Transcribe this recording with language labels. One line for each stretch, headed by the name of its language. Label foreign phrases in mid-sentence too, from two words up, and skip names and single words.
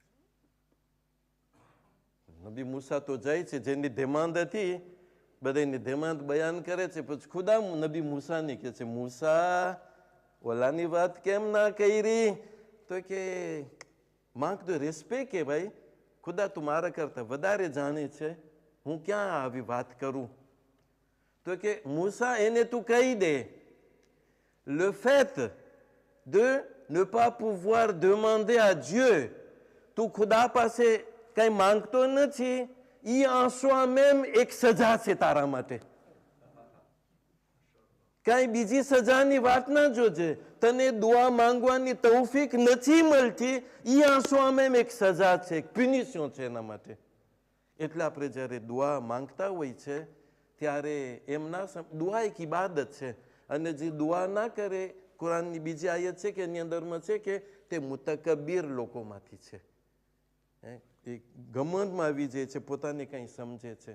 Gujarati: નબી મૂસા તો જાય છે, જેની ધેમાંદ હતી બધાની ધેમાંદ બયાન કરે છે, પછી ખુદા નબી મૂસાની કહે છે, મૂસા ઓલાની વાત કેમ ના કરી? તો કે માંગ તો રેસ્પેક્ટ કે ભાઈ, ખુદા તું મારા કરતા વધારે જાણે છે, હું ક્યાં આવી વાત કરું? તો કે મૂસા એને તું કહી દે,
French: le fait de ne pas pouvoir demander à Dieu,
Gujarati: તું ખુદા પાસે કઈ માંગતો નથી, એ
French: en soi-même
Gujarati: એક સજા છે તારા માટે. કઈ બીજી સજાની વાત ના જોજે, તને દુઆ માંગવાની તૌફીક નથી મળતી, એ
French: en soi-même
Gujarati: એક સજા છે, એક પુનિશન છે એના માટે. એટલે આપણે જ્યારે દુઆ માંગતા હોય છે ત્યારે એમના દુઆ એક ઇબાદત છે, અને જે દુઆ ના કરે, કુરાનની બીજી આયત છે કે એની અંદરમાં છે કે તે મુતકબ્બીર લોકોમાંથી છે, એ ગમંડમાં આવી જાય છે, પોતાને કંઈ સમજે છે.